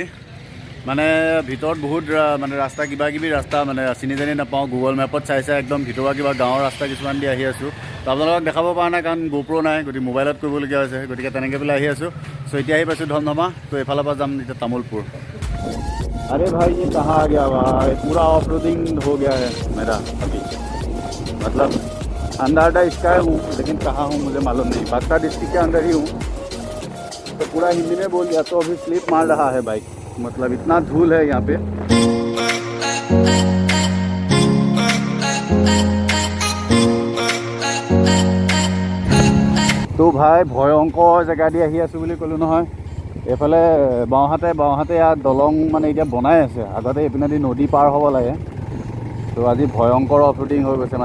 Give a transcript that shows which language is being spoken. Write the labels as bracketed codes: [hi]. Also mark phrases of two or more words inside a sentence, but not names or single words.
[as] মানে ভিতৰত বহুত মানে ৰাস্তা, কিবা কিবি ৰাস্তা মানে চিনি জানি নাপাওঁ। গুগল মেপত চাইছে একদম ভিতৰুৱা কিবা গাঁৱৰ ৰাস্তা কিছুমান দি আহি আছোঁ। তো আপোনালোকক দেখাব পৰা নাই, কাৰণ গোপ্ৰ' নাই, গতিকে মোবাইলত কৰিবলগীয়া হৈছে। গতিকে তেনেকৈ পেলাই আহি আছোঁ। চ' এতিয়া আহি পাইছোঁ ধমধমা। তো এইফালৰ পৰা যাম এতিয়া তামোলপুৰ। [hi] अरे भाई ये कहाँ आ गया भाई, पूरा [en] off roading [hi] हो गया है मेरा अभी। मतलब अंदर स्काई हूँ, लेकिन कहाँ हूँ मुझे मालूम नहीं। बक्सर डिस्ट्रिक्ट के अंदर ही हूँ। तो पूरा हिंदी में बोल दिया, तो अभी स्लिप मार रहा है बाइक। मतलब इतना धूल है यहाँ पे। [as] তো ভাই ভয়ংকৰ জেগা দি আহি আছোঁ বুলি ক'লোঁ নহয়। এইফালে বাওঁহাতে ইয়াত দলং মানে এতিয়া বনাই আছে। আগতে এইপিনে দি নদী পাৰ হ'ব লাগে। তো আজি ভয়ংকৰ [en] off roading [as] হৈ গৈছে।